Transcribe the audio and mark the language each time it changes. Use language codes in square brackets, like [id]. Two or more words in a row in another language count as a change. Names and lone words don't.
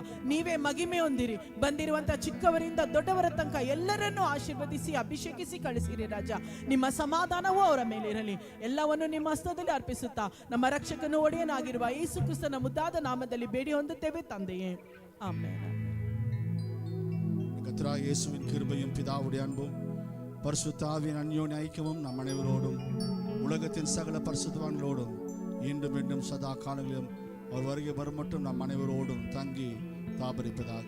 [kn] ನೀವೇ ಮಹಿಮೆ ಹೊಂದಿರಿ. ಬಂದಿರುವಂತ ಚಿಕ್ಕವರಿಂದ ದೊಡ್ಡವರ ತನಕ ಎಲ್ಲರನ್ನೂ ಆಶೀರ್ವದಿಸಿ ಅಭಿಷೇಕಿಸಿ ಕಳಿಸಿರಿ ರಾಜ. ನಿಮ್ಮ ಸಮಾಧಾನವೂ ಅವರ ಮೇಲಿರಲಿ. ಎಲ್ಲವನ್ನು ನಿಮ್ಮ ಹಸ್ತದಲ್ಲಿ ಅರ್ಪಿಸುತ್ತಾ ನಮ್ಮ ರಕ್ಷಕನು ಒಡೆಯನಾಗಿರುವ ಯೇಸು ಕ್ರಿಸ್ತನ ಮುದ್ದಾದ ನಾಮದಲ್ಲಿ ಬೇಡಿ ಹೊಂದುತ್ತೇವೆ ತಂದೆಯೇ, ಆಮೆನ್. [ta] கர்த்தராகிய இயேசுவின் கிருபையும் பிதாவுடைய அன்பும் பரிசுத்த ஆவியின் அந்யோன்ய ஐக்கியமும் நம் அனைவரோடும் உலகத்தின் சகல பரிசுத்தவான்களோடும் இன்றும் மீண்டும் சதா காலங்களிலும் அவர் வருகை வரும் மட்டும் நம் அனைவரோடும் தங்கி தாபரிப்பதாக.